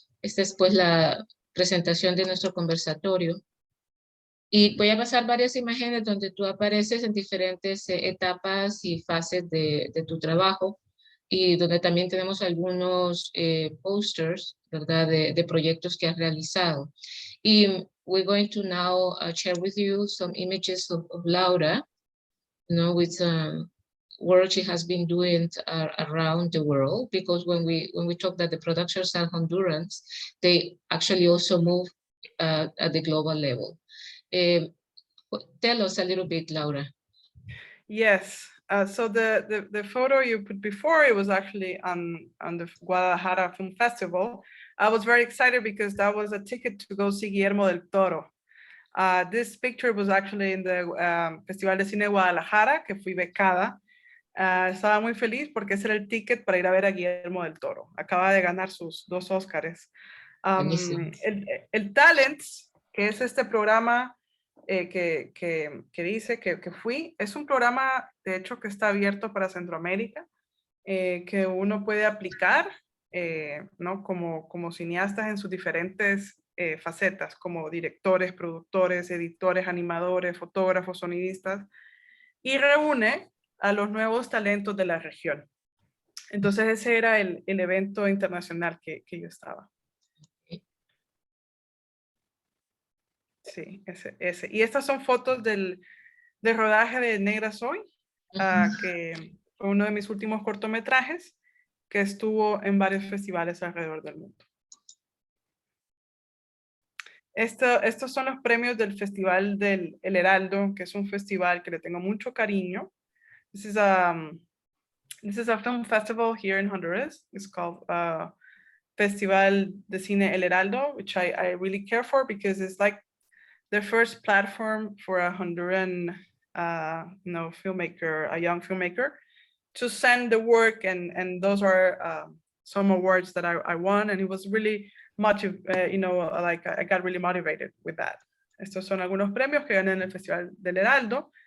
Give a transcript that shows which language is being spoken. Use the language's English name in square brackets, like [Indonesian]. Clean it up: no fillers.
[Spanish] Esta es pues la presentación de nuestro conversatorio. Y voy a pasar varias imágenes donde tú apareces en diferentes etapas y fases de tu trabajo, y donde también tenemos algunos posters, ¿verdad?, de proyectos que has realizado. [English] Y we're going to now share with you some images of Laura, you know, with work she has been doing around the world, because when we talk that the productions are Hondurans, they actually also move at the global level. Tell us a little bit, Laura. Yes. So the photo you put before, it was actually on the Guadalajara Film Festival. I was very excited because that was a ticket to go see Guillermo del Toro. This picture was actually in the Festival de Cine Guadalajara, [Spanish] que fui becada. Estaba muy feliz porque ese era el ticket para ir a ver a Guillermo del Toro. Acaba de ganar sus 2 Óscares. El Talents, que es este programa que dice que fui, es un programa de hecho que está abierto para Centroamérica, que uno puede aplicar, ¿no? como cineastas en sus diferentes facetas, como directores, productores, editores, animadores, fotógrafos, sonidistas, y reúne a los nuevos talentos de la región. Entonces ese era el evento internacional que yo estaba. Sí, ese. Y estas son fotos del rodaje de Negra Soy, que fue uno de mis últimos cortometrajes, que estuvo en varios festivales alrededor del mundo. Estos son los premios del Festival del El Heraldo, que es un festival que le tengo mucho cariño. [English] This is a film festival here in Honduras. It's called Festival de Cine El Heraldo, which I really care for because it's like the first platform for a Honduran filmmaker, a young filmmaker, to send the work, and those are some awards that I won, and it was really I got really motivated with that. [Spanish] Estos son algunos premios que gané en el Festival del Heraldo.